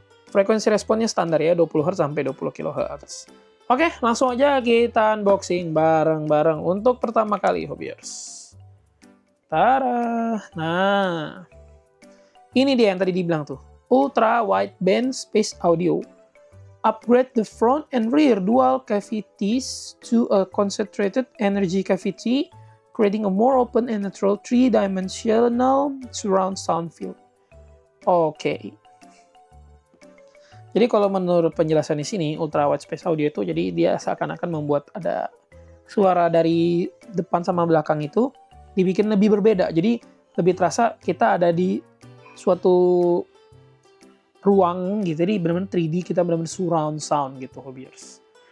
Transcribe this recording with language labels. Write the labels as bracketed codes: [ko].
[id] Frekuensi responnya standar ya, 20 Hz sampai 20 kHz. Oke, langsung aja kita unboxing bareng-bareng untuk pertama kali hobiers. Tara. Nah, ini dia yang tadi dibilang tuh. Ultra Wideband Space Audio. [en] Upgrade the front and rear dual cavities to a concentrated energy cavity, creating a more open and natural three-dimensional surround sound field. [id] Oke. Jadi kalau menurut penjelasan di sini, Ultra Wide Space Audio itu jadi dia seakan-akan membuat ada suara dari depan sama belakang itu dibikin lebih berbeda. Jadi lebih terasa kita ada di suatu ruang gitu, jadi benar-benar 3D, kita benar-benar surround sound gitu hobiers.